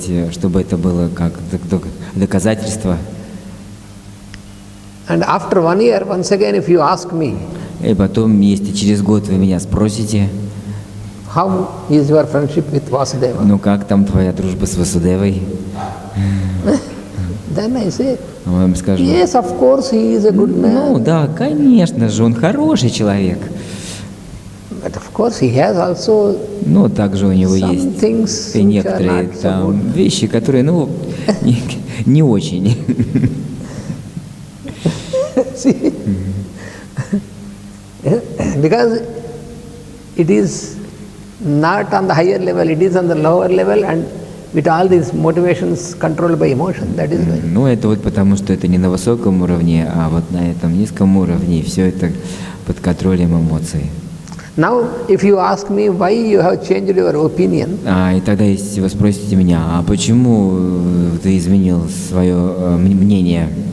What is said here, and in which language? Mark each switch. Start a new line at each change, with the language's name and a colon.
Russian: Чтобы это было как доказательство.
English: And after 1 year, once again, if you ask me,
Russian: и потом, если через год вы меня спросите,
English: how is your friendship with Vasudeva?
Russian: Ну как там твоя дружба с Васудевой?
English: Then I say,
Russian: вам скажу,
English: yes, of course, he is a good man.
Russian: Ну да, конечно же, он хороший человек.
English: But of course, he has also
Russian: но также у него есть и некоторые там вещи, которые, ну, не очень.
English: See? Because it is not on the higher level, it is on the lower level, and with all these motivations controlled by emotion, that is why.
Russian: Ну, это вот потому, что это не на высоком уровне, а вот на этом низком уровне, и все это под контролем эмоций.
English: Now, if you ask me why you have changed your opinion,
Russian: и тогда, если вы спросите меня, а почему ты изменил свое мнение?